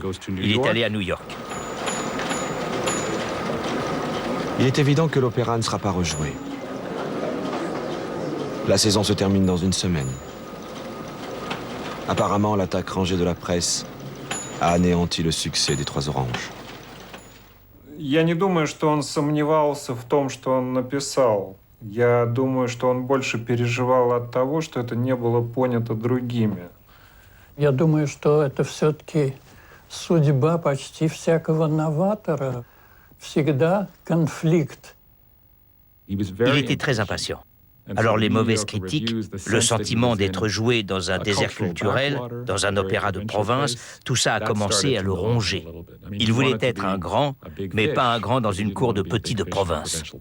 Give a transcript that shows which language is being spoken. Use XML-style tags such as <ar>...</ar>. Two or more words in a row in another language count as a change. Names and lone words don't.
<fr>Il est allé à New York. Il est évident que l'opéra ne sera pas rejoué. La saison se termine dans 1 semaine. Apparemment, l'attaque rangée de la presse a anéanti le succès des 3 Oranges.</fr> <ru>Я не думаю, что он сомневался в том, что он написал. Я думаю, что он больше переживал от того, что это не было понято другими. Я думаю, что это все-таки судьба почти всякого новатора. Всегда конфликт.</ru> <fr>Il était très impatient. Alors les mauvaises critiques, le sentiment d'être joué dans un désert culturel, dans un opéra de province, tout ça a commencé à le ronger. Il voulait être un grand, mais pas un grand dans une cour de petits de province.</fr>